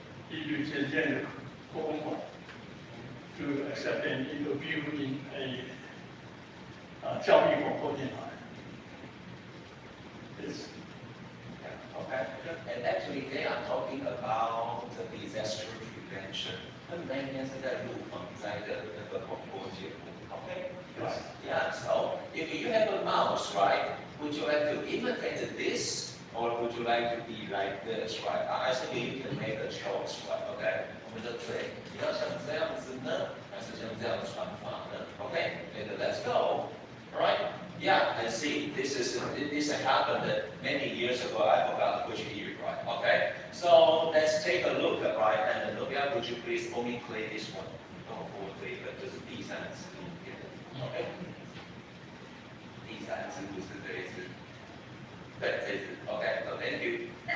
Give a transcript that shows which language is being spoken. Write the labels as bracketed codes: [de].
[en] He visited 科工馆 to accept an interview in a 教育广播电台。 Yes. Okay. And actually, they are talking about the disaster prevention. [zh] 他们那天是在录防灾的那个广播节目。 [en] Okay. Right. Yeah. So, if you have a mouse, right? Would you like to imitate this, or would you like to be like this, right? I think you can make a choice, right? Okay. [zh] 我们的嘴，你要像这样子呢，还是像这样传法呢？ Okay. And let's go. All right. [en] Yeah, and see, this happened many years ago. I forgot which year, right? Okay, so let's take a look, right? And look at, would you please only play this one? [zh] 跟我play 这是第三支影片 ，OK？第三支不是这一支，对，这一支 ，OK？ So thank you.